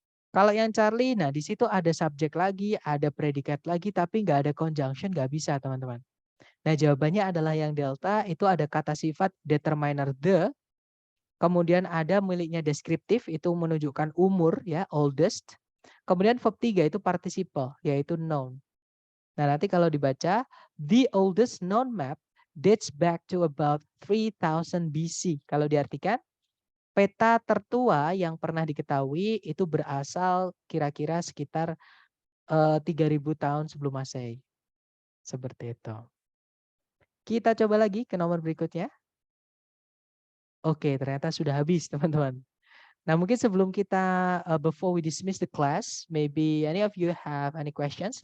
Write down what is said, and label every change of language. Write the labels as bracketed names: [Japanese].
[Indonesian] Kalau yang Charlie, nah di situ ada subjek lagi, ada predikat lagi, tapi nggak ada conjunction, nggak bisa teman-teman. Nah, jawabannya adalah yang delta itu ada kata sifat determiner the, kemudian ada miliknya deskriptif itu menunjukkan umur ya, oldest. Kemudian verb 3 itu participle yaitu noun. Nah, nanti kalau dibaca [English] the oldest known map dates back to about 3000 BC. [Indonesian] Kalau diartikan peta tertua yang pernah diketahui itu berasal kira-kira sekitar 3000 tahun sebelum Masehi. Seperti itu. Kita coba lagi ke nomor berikutnya. Oke, ternyata sudah habis, teman-teman. Nah, mungkin sebelum kita [English] before we dismiss the class, maybe any of you have any questions?